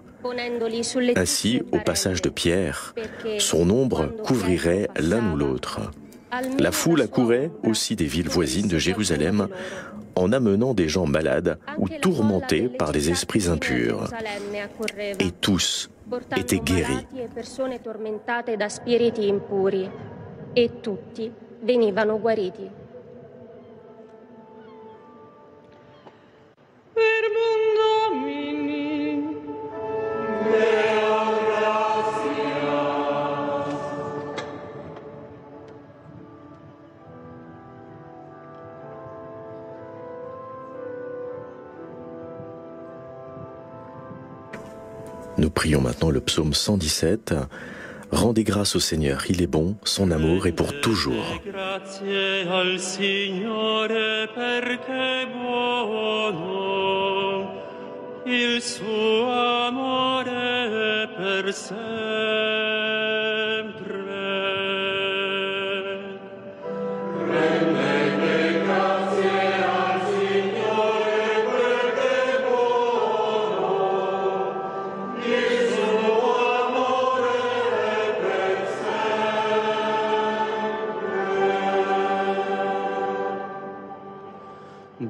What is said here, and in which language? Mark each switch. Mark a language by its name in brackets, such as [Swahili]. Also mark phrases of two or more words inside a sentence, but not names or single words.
[French] Ainsi, au passage de Pierre, son ombre couvrirait l'un ou l'autre. La foule accourait aussi des villes voisines de Jérusalem, en amenant des gens malades ou tourmentés par des esprits impurs. Et tous étaient guéris. [Italian] E tutti venivano guariti. [Latin] Verbum Domini. Deo gratias. [French] Nous prions maintenant le psaume 117. Rendez grâce au Seigneur, il est bon, son amour est pour toujours. [Italian] Grazie al Signore perché buono, il suo amore è per sempre. Rendete grazie al Signore perché buono, il suo amore è per sempre.